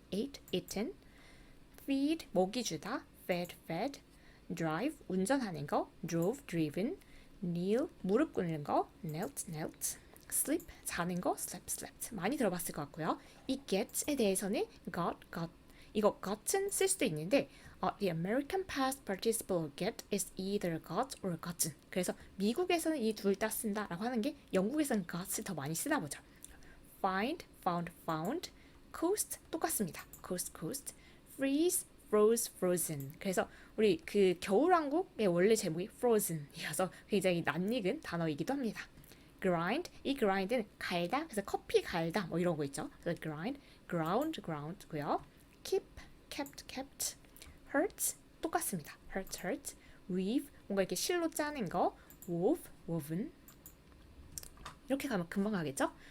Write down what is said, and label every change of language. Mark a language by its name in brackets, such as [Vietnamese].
[Korean] ate, eaten feed 먹이 주다 fed drive 운전하는 거 drove, driven kneel 무릎 꿇는 거 knelt sleep 자는 거 slept 많이 들어봤을 것 같고요. 이 get에 대해서는 got 이거 got은 쓸 수도 있는데 [English] the American past participle of get is either got or gotten [Korean] 그래서 미국에서는 이 둘 다 쓴다라고 하는 게 영국에서는 got을 더 많이 쓰나 보죠. find, found coast 똑같습니다. coast freeze, frozen 그래서 우리 그 겨울왕국의 원래 제목이 frozen이어서 굉장히 낯익은 단어이기도 합니다. grind 이 grind는 갈다 그래서 커피 갈다 뭐 이런 거 있죠. 그래서 grind, ground고요. kept hurt 똑같습니다. hurt weave 뭔가 이렇게 실로 짜는 거 woven 이렇게 가면 금방 가겠죠.